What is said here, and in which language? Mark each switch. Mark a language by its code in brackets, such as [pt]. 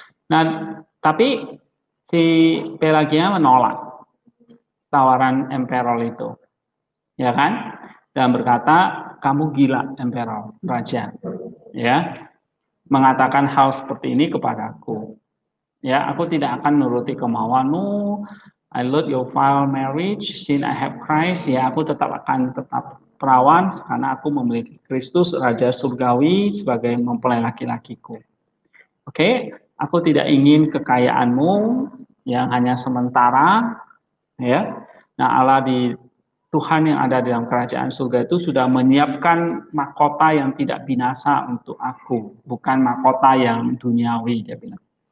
[id] Nah, tapi si Pelagia menolak tawaran Emperor itu, ya kan? Dan berkata, kamu gila, Emperor, raja, ya, mengatakan hal seperti ini kepadaku. Ya, aku tidak akan nuruti kemauanmu. [en] I love your foul marriage, since I have Christ. [id] Ya, aku tetap perawan karena aku memiliki Kristus, Raja Surgawi, sebagai mempelai laki-lakiku. Oke, aku tidak ingin kekayaanmu yang hanya sementara. Ya, nah, Allah di Tuhan yang ada dalam kerajaan surga itu sudah menyiapkan mahkota yang tidak binasa untuk aku, bukan mahkota yang duniawi, dia bilang.